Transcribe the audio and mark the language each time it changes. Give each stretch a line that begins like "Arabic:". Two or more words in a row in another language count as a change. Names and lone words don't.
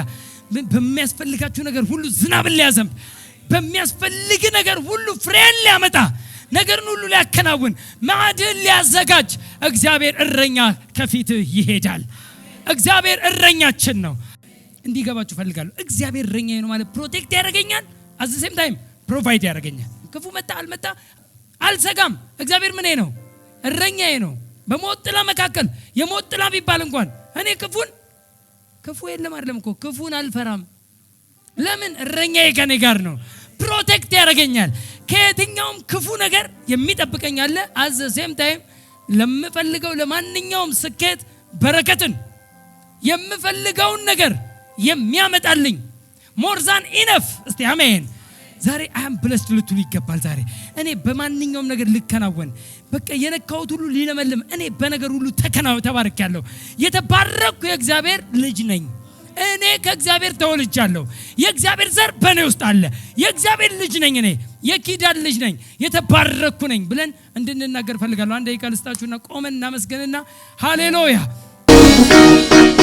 Amharic: በሚያስፈልጋችሁ ነገር ሁሉ ዝናብን ሊያዘንብ፣ በሚያስፈልግ ነገር ሁሉ ፍሬን ሊያመጣ፣ ነገርን ሁሉ ሊያከናውን፣ ማዕድን ሊያዘጋጅ እግዚአብሔር እረኛ ከፊትህ ይሄዳል። እግዚአብሔር እረኛችን ነው። እንዲገባችሁ ፈልጋለሁ። እግዚአብሔር እረኛዬ ነው ማለት ፕሮቴክት ያደርገኛል፣
English: at the same time
Amharic: ፕሮቫይድ ያደርገኛል። ክፉ መጣ አልመጣ አልሰጋም። እግዚአብሔር ምኔ ነው? እረኛዬ ነው። በሞት ጥላ መካከል የሞት ጥላ ቢባል እንኳን እኔ ክፉ የለም አይደለም እኮ ክፉን አልፈራም። ለምን? እረኛዬ ከኔ ጋር ነው። ፕሮቴክት ያደርገኛል። ከየትኛውም ክፉ ነገር የሚጠብቀኝ አለ።
English: at the same time
Amharic: ለምፈልገው ለማንኛውም ስኬት በረከትን የምፈልገውን ነገር የሚያመጣልኝ
English: more than enough።
Amharic: እስቲ አሜን። ዛሬ
English: am blessed
Amharic: ልትሉ ይገባል። ዛሬ እኔ በማንኛውም ነገር ልከናወን፣ በቃ የነካሁት ሁሉ ሊለመልም፣ እኔ በነገር ሁሉ ተባርኬያለሁ። የተባረኩ የእግዚአብሔር ልጅ ነኝ። እኔ ከእግዚአብሔር ተወልጃለሁ። የእግዚአብሔር ዘር በእኔ ውስጥ አለ። የእግዚአብሔር ልጅ ነኝ። እኔ የኪዳን ልጅ ነኝ። የተባረኩ ነኝ ብለን እንድንናገር ፈልጋለሁ። አንድ ደቂቃ ልስጣችሁና ቆመን እናመስገንና ሃሌሉያ